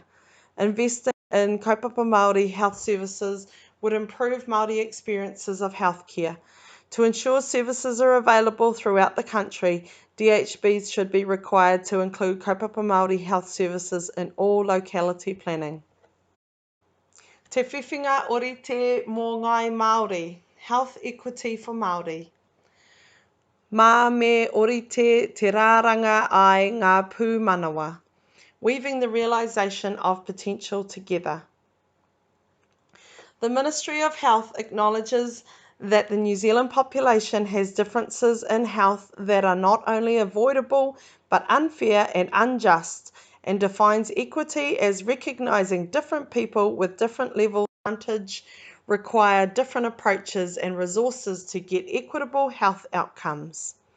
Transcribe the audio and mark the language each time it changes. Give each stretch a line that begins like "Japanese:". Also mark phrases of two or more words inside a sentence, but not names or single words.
English: Investing in
Māori: kaupapa Māori
English: health services would improve Māori experiences of healthcare. To ensure services are available throughout the country, DHBs should be required to include
Māori: kaupapa Māori
English: health services in all locality planning.
Māori: Te whiwhinga orite mō ngai Māori,
English: health equity for Māori.
Māori: Mā me orite te rāranga ai ngā pū manawa,
English: weaving the realisation of potential together. The Ministry of Health acknowledges that the New Zealand population has differences in health that are not only avoidable but unfair and unjust, and defines equity as recognising different people with different levels of advantage require different approaches and resources to get equitable health outcomes.